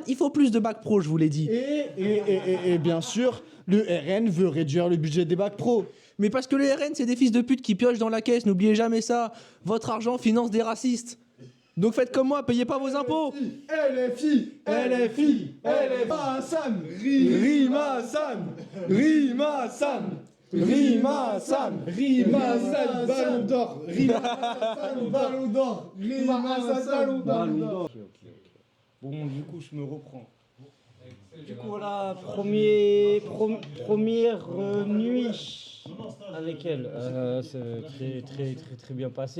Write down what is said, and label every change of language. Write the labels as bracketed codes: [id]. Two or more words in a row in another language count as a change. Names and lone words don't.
[fr] Il faut plus de bac pro, je vous l'ai dit. Et bien sûr, le RN veut réduire le budget des bacs pro. Mais parce que le RN, c'est des fils de pute qui piochent dans la caisse, n'oubliez jamais ça. Votre argent finance des racistes. Donc faites comme moi, payez pas vos impôts. LFI, LFI, Rima Sam, Rima Sam, Rima Sam, Rima Sam, Rima Sam, Ballon d'Or, Rima Sam, Ballon d'Or, Rima Sam, Ballon d'Or. Bon, du coup, je me reprends. Du coup, voilà, première nuit avec elle. C'est très bien passé.